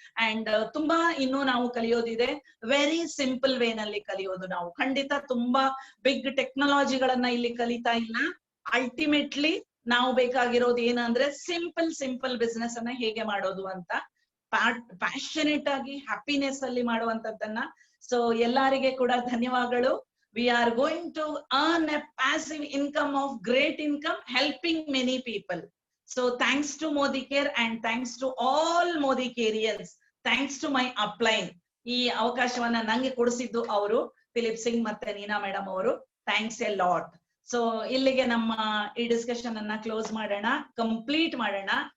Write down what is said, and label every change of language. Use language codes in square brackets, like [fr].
[kn] And ತುಂಬಾ ಇನ್ನೂ ನಾವು ಕಲಿಯೋದಿದೆ. ವೆರಿ ಸಿಂಪಲ್ ವೇ ನಲ್ಲಿ ಕಲಿಯೋದು ನಾವು. ಖಂಡಿತ ತುಂಬಾ ಬಿಗ್ ಟೆಕ್ನಾಲಜಿಗಳನ್ನ ಇಲ್ಲಿ ಕಲಿತಾ ಇಲ್ಲ. ಅಲ್ಟಿಮೇಟ್ಲಿ ನಾವು ಬೇಕಾಗಿರೋದು ಏನಂದ್ರೆ ಸಿಂಪಲ್ ಬಿಸ್ನೆಸ್ ಅನ್ನ ಹೇಗೆ ಮಾಡೋದು ಅಂತ, ಪ್ಯಾಷನೇಟ್ ಆಗಿ ಹ್ಯಾಪಿನೆಸ್ ಅಲ್ಲಿ ಮಾಡುವಂತದ್ದನ್ನ. ಸೊ ಎಲ್ಲರಿಗೆ ಕೂಡ ಧನ್ಯವಾದಗಳು. [en] We are going to earn a passive income of great income, helping many people. So thanks to Modicare and thanks to all Modicarians. Thanks to my upline. [kn] ಈ ಅವಕಾಶವನ್ನ ನಂಗೆ ಕೊಡಿಸಿದ್ದು ಅವರು ಫಿಲಿಪ್ ಸಿಂಗ್ ಮತ್ತೆ ನೀನಾ ಮೇಡಮ್ ಅವರು. [en] Thanks a lot. [kn] ಸೊ ಇಲ್ಲಿಗೆ ನಮ್ಮ ಈ discussion ಅನ್ನ ಕ್ಲೋಸ್ ಮಾಡೋಣ, ಕಂಪ್ಲೀಟ್ ಮಾಡೋಣ.